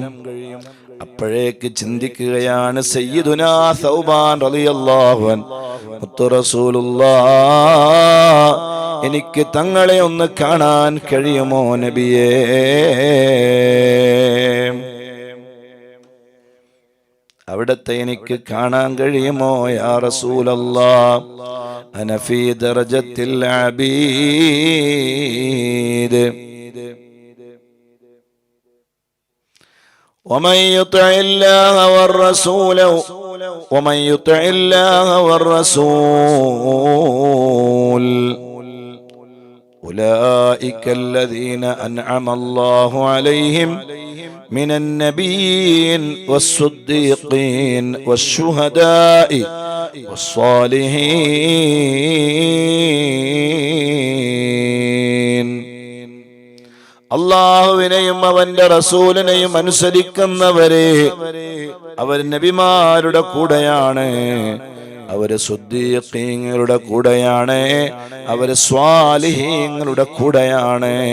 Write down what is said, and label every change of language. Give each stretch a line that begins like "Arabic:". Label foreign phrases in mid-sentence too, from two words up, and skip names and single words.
Malayalam: അപ്പോഴേക്ക് ചിന്തിക്കുകയാണ് സയ്യിദുനാ സൗബാൻ
Arabic: رضي الله عنه,
Malayalam: മുത്തു റസൂലുള്ളാഹ് എനിക്ക് തങ്ങളെ ഒന്ന് കാണാൻ കഴിയുമോ നബിയേ? അവിടത്തെ എനിക്ക് കാണാൻ കഴിയുമോ
Arabic: يا رسول الله? أنا في درجة العبيد. ومن يطع الله والرسول أولئك الذين أنعم الله عليهم من النبيين والصديقين والشهداء والصالحين.
Malayalam: അല്ലാഹുവിനെയും അവന്റെ റസൂലിനെയും അനുസരിക്കുന്നവരെ അവർ നബിമാരുടെ കൂടെയാണ്, അവര് സുദ്ദീഖീങ്ങളുടെ കൂടെയാണ്, അവര് സ്വാലിഹീങ്ങളുടെ കൂടെയാണ്.